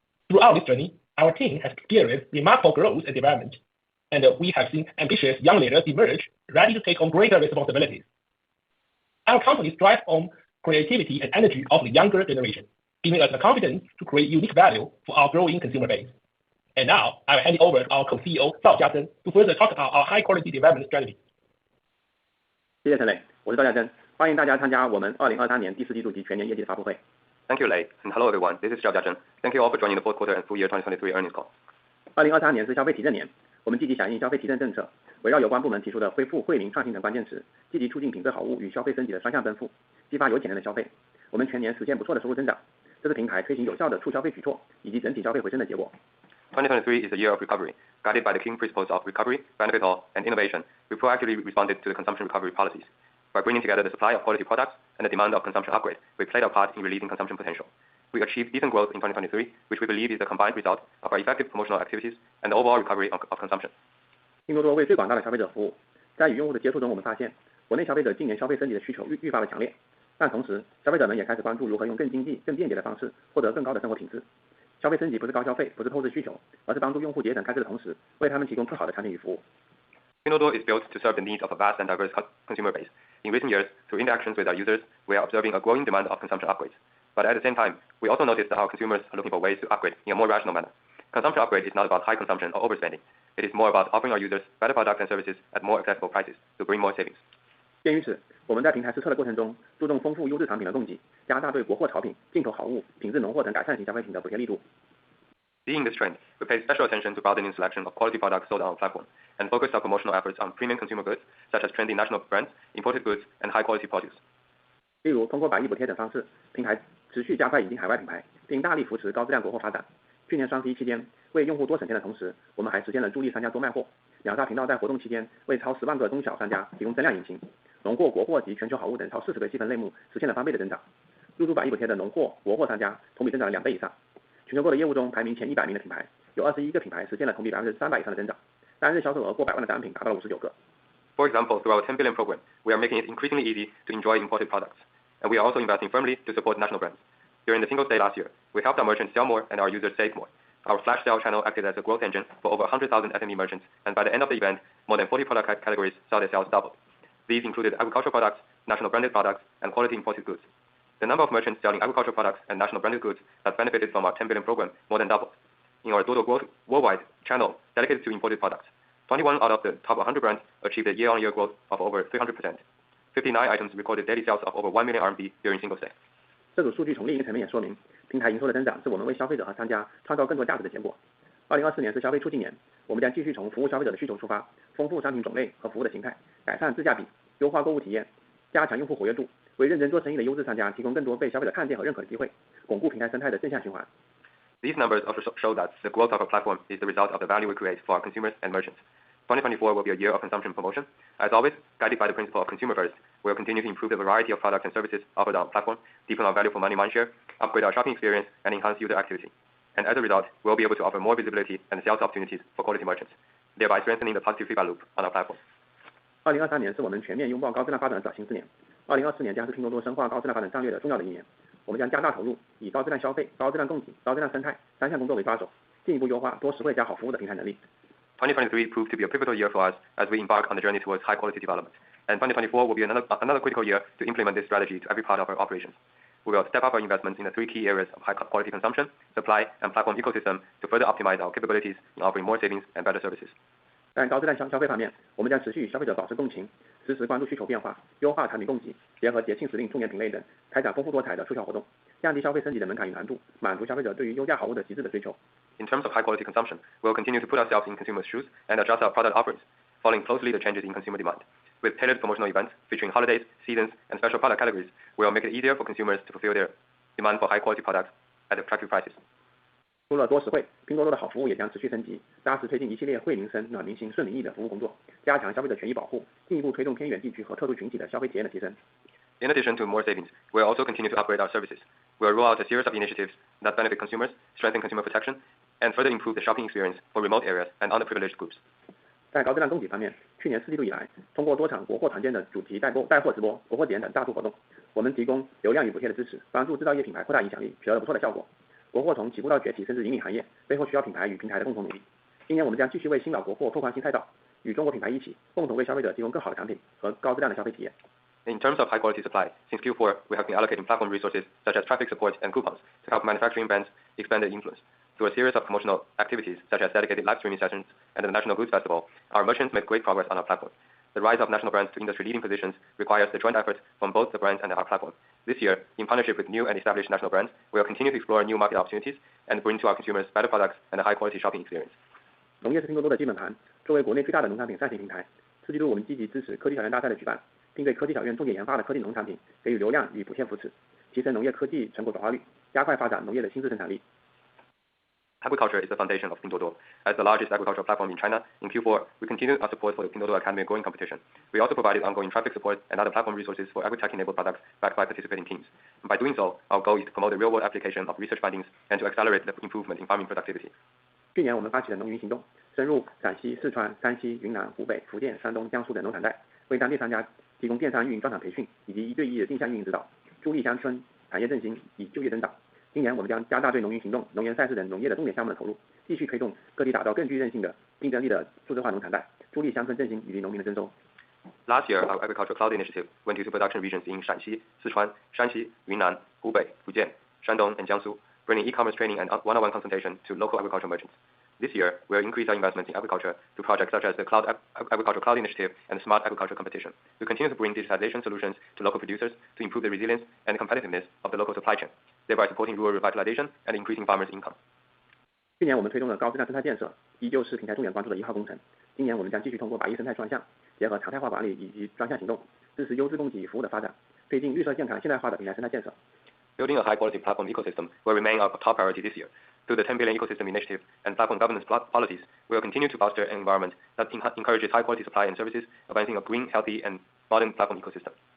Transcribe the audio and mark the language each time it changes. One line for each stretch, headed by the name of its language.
English: Throughout this journey, our team has experienced remarkable growth and development, and we have seen ambitious young leaders emerge, ready to take on greater responsibilities. Our company strives on creativity and energy of the younger generation, giving us the confidence to create unique value for our growing consumer base. And now, I will hand it over to our co-CEO, Zhao Jiazhen, to further talk about our high-quality development strategy.
Chinese: 谢谢陈磊，我是赵家珍，欢迎大家参加我们2023年第四季度及全年业绩的发布会。
English: Thank you, Lei, and hello everyone. This is Zhao Jiazhen. Thank you all for joining the fourth quarter and full year 2023 earnings call.
Chinese: 2023年是消费提振年，我们积极响应消费提振政策，围绕有关部门提出的恢复惠民创新等关键词，积极促进品质好物与消费升级的双向奔赴，激发有潜能的消费。我们全年实现不错的收入增长，这是平台推行有效的促消费举措以及整体消费回升的结果。
English: 2023 is a year of recovery. Guided by the key principles of recovery, benefit all, and innovation, we proactively responded to the consumption recovery policies. By bringing together the supply of quality products and the demand of consumption upgrade, we played our part in relieving consumption potential. We achieved decent growth in 2023, which we believe is the combined result of our effective promotional activities and the overall recovery of consumption.
Chinese: 拼多多为最广大的消费者服务，在与用户的接触中，我们发现国内消费者今年消费升级的需求愈发的强烈，但同时消费者们也开始关注如何用更经济、更便捷的方式获得更高的生活品质。消费升级不是高消费，不是透支需求，而是帮助用户节省开支的同时，为他们提供更好的产品与服务。
English: Pinduoduo is built to serve the needs of a vast and diverse consumer base. In recent years, through interactions with our users, we are observing a growing demand of consumption upgrades. But at the same time, we also notice that our consumers are looking for ways to upgrade in a more rational manner. Consumption upgrade is not about high consumption or overspending. It is more about offering our users better products and services at more accessible prices to bring more savings.
Chinese: 鉴于此，我们在平台实测的过程中，注重丰富优质产品的供给，加大对国货潮品、进口好物、品质农货等改善型消费品的补贴力度。
English: Seeing this trend, we pay special attention to broadening selection of quality products sold on our platform, and focus our promotional efforts on premium consumer goods such as trendy national brands, imported goods, and high-quality produce.
Chinese: 例如，通过百亿补贴等方式，平台持续加快引进海外品牌，并大力扶持高质量国货发展。去年双十一期间，为用户多省钱的同时，我们还实现了助力商家多卖货。两大频道在活动期间，为超10万个中小商家提供增量引擎，农货、国货及全球好物等超40个细分类目实现了翻倍的增长。入驻百亿补贴的农货、国货商家同比增长了2倍以上。全球购的业务中排名前100名的品牌，有21个品牌实现了同比300%以上的增长，单日销售额过100万的单品达到了59个。
English: For example, through our 10 billion program, we are making it increasingly easy to enjoy imported products, and we are also investing firmly to support national brands. During the Singles Day last year, we helped our merchants sell more and our users save more. Our flash sale channel acted as a growth engine for over 100,000 SME merchants, and by the end of the event, more than 40 product categories saw their sales double. These included agricultural products, national branded products, and quality imported goods. The number of merchants selling agricultural products and national branded goods that benefited from our 10 billion program more than doubled. In our Duoduo Growth Worldwide channel dedicated to imported products, 21 out of the top 100 brands achieved a year-on-year growth of over 300%. 59 items recorded daily sales of over 1 million RMB during Singles Day.
Chinese: 这组数据从另一个层面也说明，平台营收的增长是我们为消费者和商家创造更多价值的结果。 2024年是消费促进年，我们将继续从服务消费者的需求出发，丰富商品种类和服务的形态，改善自价比，优化购物体验，加强用户活跃度，为认真做生意的优质商家提供更多被消费者看见和认可的机会，巩固平台生态的正向循环。
English: These numbers also show that the growth of our platform is the result of the value we create for our consumers and merchants. 2024 will be a year of consumption promotion. As always, guided by the principle of consumer first, we will continue to improve the variety of products and services offered on our platform, deepen our value for money mindshare, upgrade our shopping experience, and enhance user activity. And as a result, we will be able to offer more visibility and sales opportunities for quality merchants, thereby strengthening the positive feedback loop on our platform.
Chinese: 2023年是我们全面拥抱高质量发展的转型之年。2024年将是拼多多深化高质量发展战略的重要的一年。我们将加大投入，以高质量消费、高质量供给、高质量生态3项工作为抓手，进一步优化多实惠加好服务的平台能力。
English: 2023 proved to be a pivotal year for us as we embark on the journey towards high-quality development, and 2024 will be another critical year to implement this strategy to every part of our operations. We will step up our investments in the 3 key areas of high-quality consumption, supply, and platform ecosystem to further optimize our capabilities in offering more savings and better services.
Chinese: 在高质量消费方面，我们将持续与消费者保持共情，实时关注需求变化，优化产品供给，结合节庆时令、重点品类等，开展丰富多彩的促销活动，降低消费升级的门槛与难度，满足消费者对于优价好物的极致的追求。
English: In terms of high-quality consumption, we will continue to put ourselves in consumers' shoes and adjust our product offerings, following closely the changes in consumer demand. With tailored promotional events featuring holidays, seasons, and special product categories, we will make it easier for consumers to fulfill their demand for high-quality products at attractive prices.
Chinese: 除了多实惠，拼多多的好服务也将持续升级，扎实推进一系列惠民生、暖民心、顺民意的服务工作，加强消费者权益保护，进一步推动偏远地区和特殊群体的消费体验的提升。
English: In addition to more savings, we will also continue to upgrade our services. We will roll out a series of initiatives that benefit consumers, strengthen consumer protection, and further improve the shopping experience for remote areas and underprivileged groups.
Chinese: 在高质量供给方面，去年4季度以来，通过多场国货团建的主题带货直播、国货节等大促活动，我们提供流量与补贴的支持，帮助制造业品牌扩大影响力，取得了不错的效果。国货从起步到崛起，甚至引领行业，背后需要品牌与平台的共同努力。今年我们将继续为新老国货拓宽新赛道，与中国品牌一起，共同为消费者提供更好的产品和高质量的消费体验。
English: In terms of high-quality supply, since Q4, we have been allocating platform resources such as traffic support and coupons to help manufacturing brands expand their influence. Through a series of promotional activities such as dedicated live streaming sessions and the National Goods Festival, our merchants made great progress on our platform. The rise of national brands to industry-leading positions requires the joint effort from both the brands and our platform. This year, in partnership with new and established national brands, we will continue to explore new market opportunities and bring to our consumers better products and a high-quality shopping experience.
Chinese: 农业是拼多多的基本盘，作为国内最大的农产品上行平台，4季度我们积极支持科技小院大赛的举办，并对科技小院重点研发的科技农产品给予流量与补贴扶持，提升农业科技成果转化率，加快发展农业的新质生产力。
English: Agriculture is the foundation of Pinduoduo. As the largest agricultural platform in China, in Q4, we continued our support for the Pinduoduo Academy growing competition. We also provided ongoing traffic support and other platform resources for agri-tech-enabled products backed by participating teams. And by doing so, our goal is to promote the real-world application of research findings and to accelerate the improvement in farming productivity.
Chinese: 去年我们发起了农云行动，深入陕西、四川、山西、云南、湖北、福建、山东、江苏等农产带，为当地商家提供电商运营专场培训以及1对1的定向运营指导，助力乡村产业振兴以就业增长。今年我们将加大对农云行动、农研赛事等农业的重点项目的投入，继续推动各地打造更具韧性的、竞争力的数字化农产带，助力乡村振兴以及农民的增收。
English: Last year, our agricultural cloud initiative went to production regions in Shanxi, Sichuan, Shanxi, Yunnan, Hubei, Fujian, Shandong, and Jiangsu, bringing e-commerce training and one-on-one consultation to local agricultural merchants. This year, we'll increase our investment in agriculture through projects such as the Agricultural Cloud Initiative and the Smart Agriculture Competition. We continue to bring digitization solutions to local producers to improve the resilience and competitiveness of the local supply chain, thereby supporting rural revitalization and increasing farmers' income.
Chinese: 去年我们推动的高质量生态建设依旧是平台重点关注的1号工程。今年我们将继续通过100亿生态专项，结合常态化管理以及专项行动，支持优质供给服务的发展，推进绿色健康现代化的平台生态建设。
English: Building a high-quality platform ecosystem will remain our top priority this year. Through the 10 billion ecosystem initiative and platform governance policies, we will continue to foster an environment that encourages high-quality supply and services, advancing a green, healthy, and modern platform ecosystem.